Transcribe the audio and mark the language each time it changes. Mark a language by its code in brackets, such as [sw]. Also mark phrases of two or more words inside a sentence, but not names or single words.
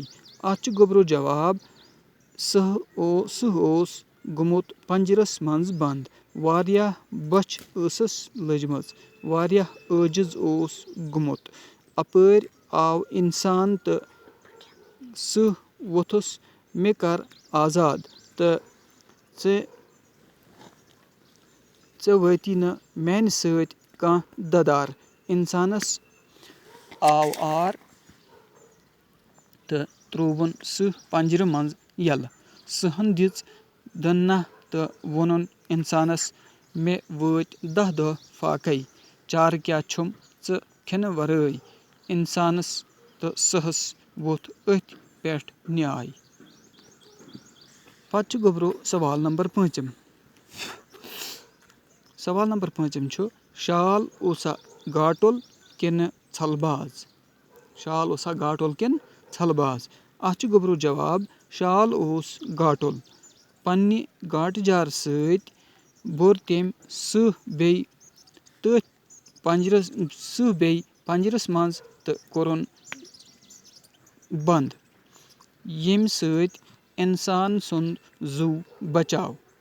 [ks] अत गोब्रो जवाब सह ओस गुमुत पंजरस मज बंद, वारियाह बछ ऐसस लजमज, वारियाह आजिज ओस गुमुत, अपर आव इंसान तो सह वोथुस मे कर आजाद तो ऐ वाती न मैन सत कह ददार। इंसानस आव आर तो त्रोवन सह पंजर मज यल, सहन दिच दन्ना तो वोनुन इंसानस मे वत 10 दह फाके, चार क्या छुम च खिन वराय, इंसानस तो सहस वोथ अथ पे न्याय। पत गोब्रो सवाल नंबर 5। सवाल नंबर 5 शाल ओसा गाटुल किन छलबाज। शाल ओसा गाटुल किन छलबाज। अत गोब्रो जवाब शाल ओस गाटुल, पन्ने गाट जार सत बोर तम सह बे पंजरस मज तो कोरुन बंद, यम सत इंसान सुंद जू बचाव।